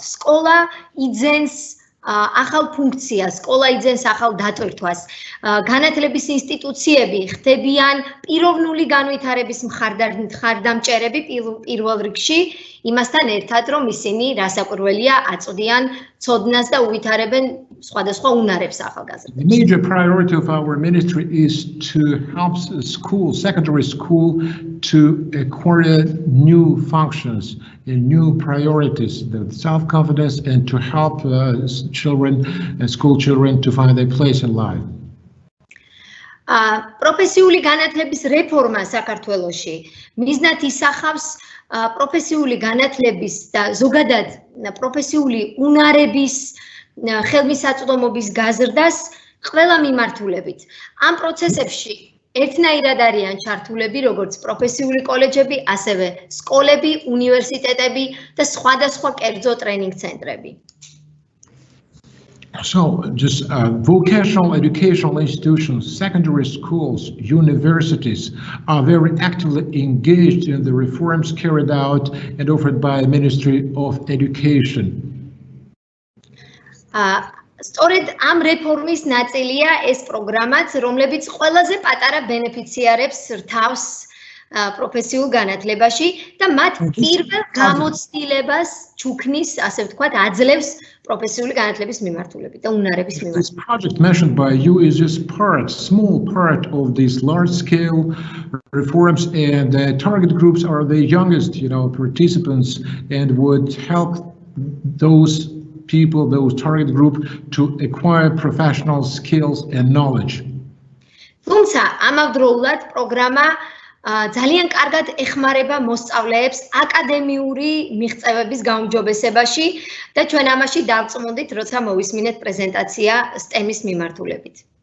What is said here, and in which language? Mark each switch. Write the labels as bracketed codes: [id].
[ka] სკოლა იძენს ახალ ფუნქციას, სკოლა იძენს ახალ დატვირთვას. განათლების ინსტიტუციები ხდებიან პიროვნული განვითარების მხარდამჭერები პირველ რიგში, იმასთან ერთად, რომ ისინი რასაკვირველია აწვდიან ცოდნას და უვითარებენ სხვადასხვა უნარებს ახალგაზრდებს. [en] The major priority of our ministry is to help school, secondary school, to acquire new functions and new priorities, the self-confidence, and to help children and school children to find their place in life. [ka] პროფესიული განათლების რეფორმა საქართველოში მიზნად ისახავს პროფესიული განათლების და ზოგადად პროფესიული უნარების ხელმისაწვდომობის გაზრდას ყველა მიმართულებით. ამ პროცესებში ერთნაირად არიან ჩართულები როგორც პროფესიული კოლეჯები, ასევე სკოლები, უნივერსიტეტები და სხვადასხვა კერძო ტრენინგ ცენტრები. [en] So, just vocational educational institutions, secondary schools, universities are very actively engaged in the reforms carried out and offered by the Ministry of Education. [ka] სწორედ ამ რეფორმის ნაწილია ეს პროგრამაც, რომლებიც ყველაზე პატარა ბენეფიციარებს რთავს პროფესიულ განათლებაში და მათ პირველ გამოცდილებას ჩუქნის, ასე ვთქვათ, აძლევს პროფესიული განათლების მიმართულებით და უნარების მიმართულებით. [en] This project mentioned by you is just small part of these large-scale reforms, and the target groups are the youngest, participants, and would help those people, those target group, to acquire professional skills and knowledge. [ka] თუმცა ამავდროულად პროგრამა ძალიან კარგად ეხმარება მოსწავლეებს აკადემიური მიღწევების გაუმჯობესებაში და ჩვენ ამაში დავწმუნდით, როცა მოვისმინეთ პრეზენტაცია STEM-ის მიმართულებით.